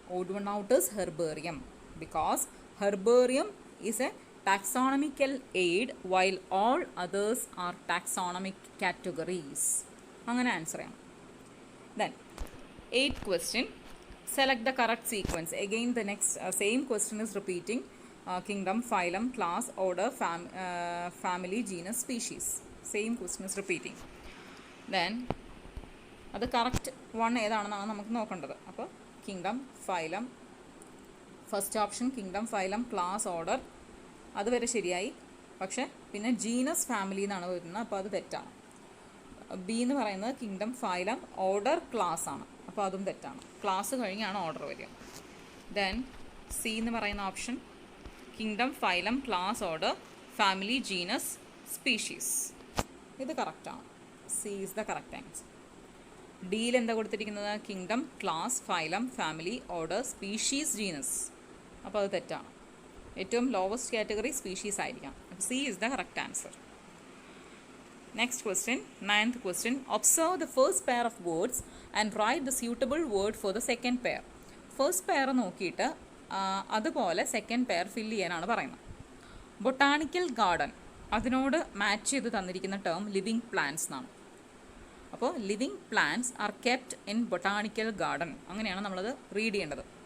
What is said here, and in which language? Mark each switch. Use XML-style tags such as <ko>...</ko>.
<en>Odd one out is herbarium, because herbarium is a taxonomical aid while all others are taxonomic categories.</en> <ml>അങ്ങനെ answer ചെയ്യാം.</ml> <en>Then 8th question. Select the correct sequence. Again the next same question is repeating. Kingdom, phylum, class, order, family, genus, species. Same question is repeating.</en> <ml>Then അത് correct one ഏതാണെന്നാണ് നമുക്ക് നോക്കേണ്ടത്. അപ്പോൾ kingdom, phylum, first option kingdom, phylum, class, order, അതുവരെ ശരിയായി. പക്ഷേ പിന്നെ genus, family എന്നാണ് വരുന്നത്, അപ്പോൾ അത് തെറ്റാണ്. ബി എന്ന് പറയുന്നത് കിങ്ഡം, ഫൈലം, ഓർഡർ, ക്ലാസ് ആണ്, അപ്പോൾ അതും തെറ്റാണ്. ക്ലാസ് കഴിഞ്ഞാണ് ഓർഡർ വരിക. ദെൻ സി എന്ന് പറയുന്ന option kingdom, phylum, class, order, family, genus, species. ഇത് കറക്റ്റാണ്.</ml> <en>C is the correct answer.</en> <ml>ഡിയിൽ എന്താ കൊടുത്തിരിക്കുന്നത്? Kingdom, class, phylum, family, order, species, genus, അപ്പോൾ അത് തെറ്റാണ്. ഏറ്റവും ലോവസ്റ്റ് കാറ്റഗറി സ്പീഷീസ് ആയിരിക്കാം. അപ്പോൾ</ml> <en>C is the correct answer. Next question, 9th question. Observe the first pair of words and write the suitable word for the second pair.</en> <ml>First pair നോക്കിയിട്ട് അതുപോലെ second pair fill ചെയ്യാനാണ് പറയുന്നത്. Botanical garden, അതിനോട് match ചെയ്ത് തന്നിരിക്കുന്ന term living plants എന്നാണ്. അപ്പോൾ</ml> <en>living plants are kept in botanical garden,</en> <ml>അങ്ങനെയാണ് നമ്മളത് റീഡ് ചെയ്യേണ്ടത്.</ml>